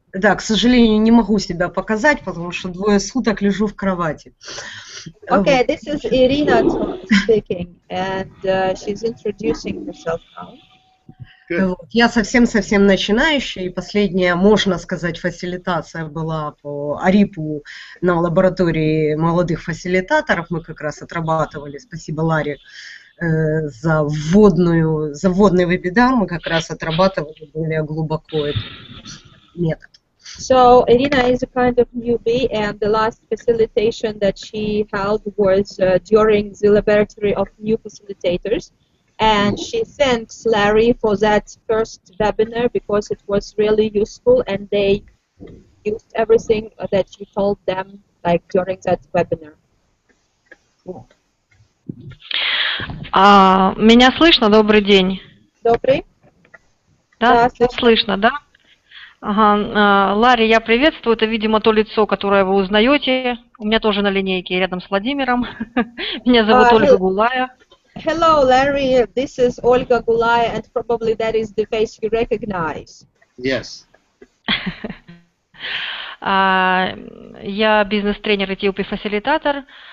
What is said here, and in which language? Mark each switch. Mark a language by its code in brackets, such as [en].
[ru] Да, к сожалению, не могу себя показать, потому что 2 суток лежу в кровати. [en] Okay, this is Irina speaking, and she's introducing herself now. [ru] Я совсем начинающая, и последняя, можно сказать, фасилитация была по АРИПу на лаборатории молодых фасилитаторов. Мы как раз отрабатывали, спасибо Ларе, за вводный вебинар, мы как раз отрабатывали более глубоко этот метод. [en] So Irina is a kind of newbie, and the last facilitation that she held was during the laboratory of new facilitators. And she thanks Larry for that first webinar because it was really useful and they used everything that you told them like during that webinar. [ru] Меня слышно? Добрый день. Добрый. Да, слышно, да? Ага. Ларри, я приветствую. Это, видимо, то лицо, которое вы узнаете. У меня тоже на линейке рядом с Владимиром. Меня зовут Ольга Гулая. [en] Hello, Larry. This is Olga Gulaya, and probably that is the face you recognize. Yes. [ru] Я бизнес-тренер и ToP-фасилитатор.